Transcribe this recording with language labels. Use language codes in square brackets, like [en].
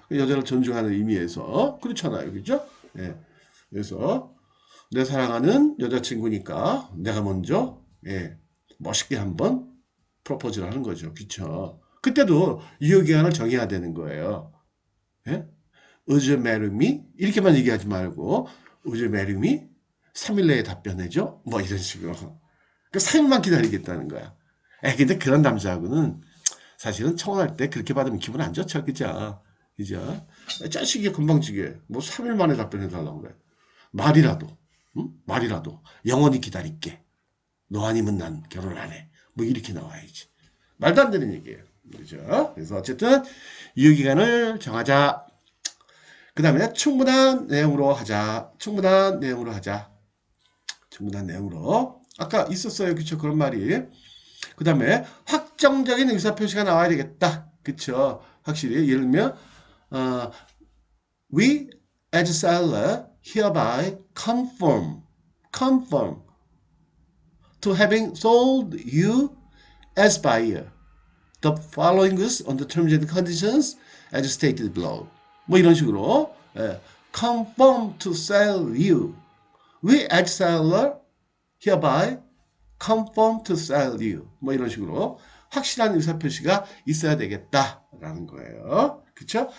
[ko] 여자를 존중하는 의미에서. 그렇잖아요. 그죠? 예. 그래서 내 사랑하는 여자친구니까 내가 먼저, 예, 멋있게 한번 프로포즈를 하는 거죠. 그쵸? 그때도 유효기간을 정해야 되는 거예요. 예? [en] Would you marry me? [ko] 이렇게만 얘기하지 말고, [en] Would you marry me? [ko] 3일 내에 답변해줘? 뭐 이런 식으로. 그 3일만 기다리겠다는 거야. 근데 그런 남자하고는 사실은 청혼할 때 그렇게 받으면 기분 안 좋죠. 그죠? 그죠? 짜식이 금방지게 뭐 3일 만에 답변해 달라고 그래. 말이라도, 응? 말이라도 영원히 기다릴게. 너 아니면 난 결혼 안 해. 뭐 이렇게 나와야지. 말도 안 되는 얘기예요. 그죠? 그래서 어쨌든 유효기간을 정하자. 그 다음에 충분한 내용으로 하자. 충분한 내용으로 하자. 충분한 내용으로. 아까 있었어요. 그쵸? 그런 말이. 그 다음에 확정적인 의사표시가 나와야 되겠다. 그쵸? 확실히. 예를 들면, [en] we as seller hereby conform to having sold you as buyer the following goods on the terms and conditions as stated below. [ko] 뭐 이런 식으로 [en] conform to sell you. We as seller hereby conform to sell you. [ko] 뭐 이런 식으로 확실한 의사표시가 있어야 되겠다라는 거예요. 그쵸?